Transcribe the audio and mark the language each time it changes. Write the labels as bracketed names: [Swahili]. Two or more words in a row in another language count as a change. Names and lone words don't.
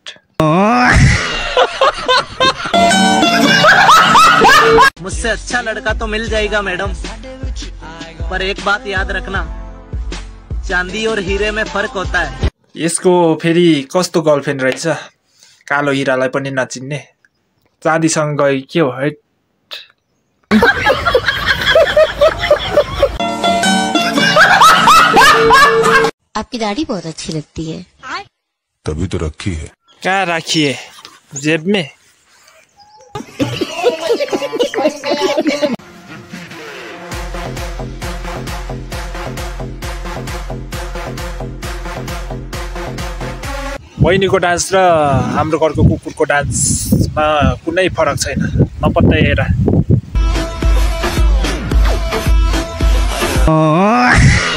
[Hindi] मुझसे अच्छा लड़का तो मिल जाएगा मैडम पर एक बात याद रखना चांदी और हीरे में फर्क होता है [Nepali] यसको फेरि कस्तो गर्लफ्रेन्ड रहेछ कालो हिरालाई पनि नचिन्ने चाँदीसँग गयो के हो हैट [Hindi] आपकी दाढ़ी बहुत अच्छी लगती है तभी तो रखी है कहाँ राखी है जेब में [Nepali] बहिनीको डान्स र हाम्रो घरको कुकुरको डान्समा कुनै फरक छैन नपत्ता हेर